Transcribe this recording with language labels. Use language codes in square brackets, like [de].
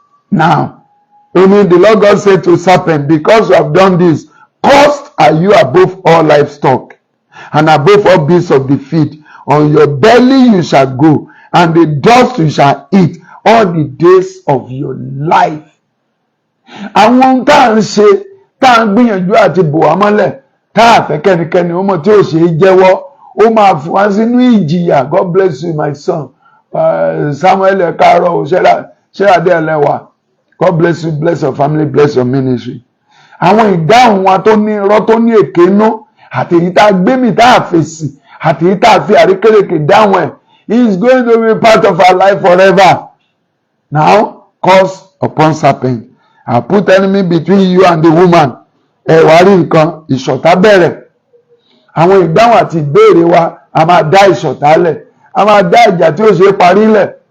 [en] Now, only the Lord God said to serpent, because you have done this, cursed are you above all livestock and above all beasts of the field. On your belly you shall go, and the dust you shall eat all the days of your life. [yo] Àwọn ohun tá à ń ṣe, tá à ń gbìyànjú àti bò wá mọ́lẹ̀, tá à fẹ́ kẹ́nikẹ́ni ó mọ̀ tí ò ṣe é jẹ́wọ́, ó máa fi wá sínú ìjìyà. [en] God bless you my son. [yo] Samuel Ekaro Ṣẹ́radé Ẹlẹ́wà. [en] God bless you, bless your family, bless your ministry. [yo] Àwọn ìdáhùn wa tó ní irọ́ tó ní èké nú àti èyí tá a gbé mì tá a fèsì àti èyí tá a fi àríkèrèkè dáhùn ẹ̀, [en] he is going to be part of our life forever. Now, curse upon serpent. I put enemy between you and the woman. [yo] Ẹ wá rí nǹkan, ìṣọ̀tá bẹ̀rẹ̀. Àwọn ìdáhùn àti ìbéèrè wa a máa dá ìṣọ̀tá lẹ̀, a máa dá ìjà tí ó ṣe parí lẹ̀.